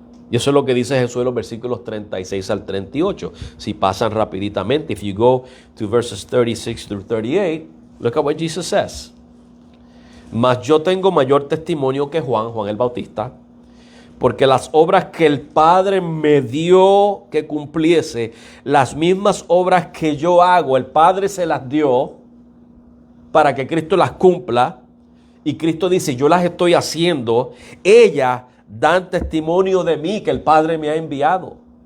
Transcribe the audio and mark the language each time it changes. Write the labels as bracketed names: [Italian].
[Spanish] Y eso es lo que dice Jesús en los versículos 36 al 38. Si pasan rapiditamente, [English] if you go to verses 36 through 38, look at what Jesus says. [Spanish] Mas yo tengo mayor testimonio que Juan el Bautista, porque las obras que el Padre me dio que cumpliese, las mismas obras que yo hago, el Padre se las dio para que Cristo las cumpla, y Cristo dice, yo las estoy haciendo, ellas dan testimonio de mí que el Padre me ha enviado.